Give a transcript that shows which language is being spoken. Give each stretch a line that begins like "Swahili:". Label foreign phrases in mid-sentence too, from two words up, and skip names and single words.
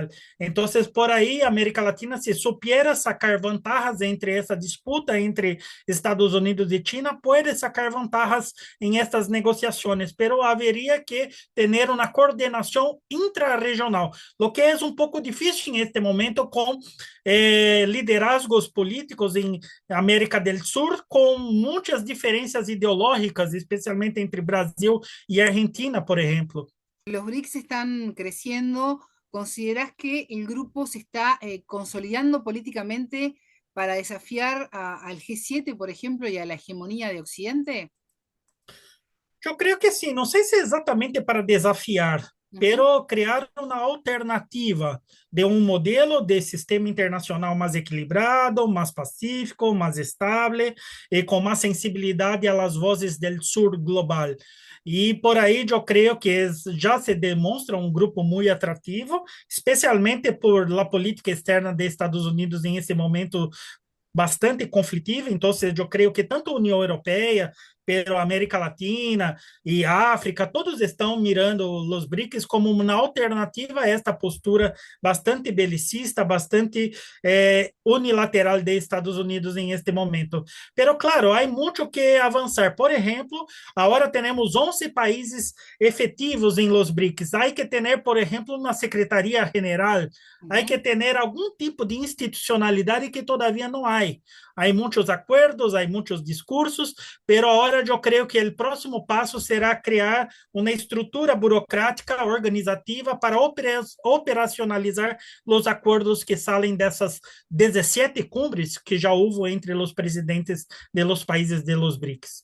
Portuguese: Então, por aí, a América Latina, se supiera sacar vantagens entre essa disputa entre Estados Unidos e China, pode sacar vantagens em estas negociações, pero haveria que ter uma coordenação intrarregional, o que é um pouco difícil neste momento com liderazgos políticos em América do Sul, com muitas diferenças ideológicas, especialmente entre Brasil e Argentina, por exemplo.
Spanish: Los BRICS están creciendo. ¿Considerás que el grupo se está consolidando políticamente para desafiar al G7, por ejemplo, y a la hegemonía de Occidente?
Portuguese: Eu creio que sim, não sei se é exatamente para desafiar, pero criar uma alternativa de um modelo de sistema internacional mais equilibrado, mais pacífico, mais estável e com mais sensibilidade às vozes do sul global. E por aí eu creio que já se demonstra um grupo muito atrativo, especialmente
Spanish: por la
Portuguese: política externa dos Estados Unidos em esse momento bastante conflitiva. Então, eu creio que tanto a União Europeia, pero América Latina e África, todos estão mirando os BRICS como uma alternativa a esta postura bastante belicista, bastante unilateral de Estados Unidos em este momento.
Spanish: Pero, claro,
Portuguese: há muito que avançar. Por exemplo, agora temos 11 países efetivos em los BRICS. Há que ter, por exemplo, uma secretaria general, há que ter algum tipo de institucionalidade que todavia não há.
Spanish: Hay muchos acuerdos, hay muchos discursos, pero ahora yo creo que el próximo paso será crear una estructura burocrática organizativa para operacionalizar los acuerdos que salen de esas 17 cumbres que ya hubo entre los presidentes de los países de los BRICS.